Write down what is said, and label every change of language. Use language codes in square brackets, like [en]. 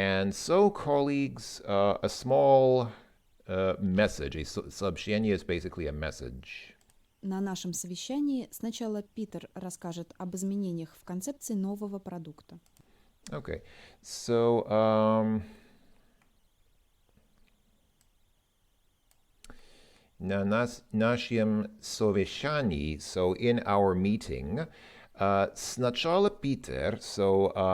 [en] So colleagues, a small message. A сообщение is basically a message. [ru] На нашем совещании сначала Питер расскажет об изменениях в концепции нового продукта. [en] Okay, so [ru] на нашем совещании, [en] so in our meeting, [ru] сначала Питер, [en] so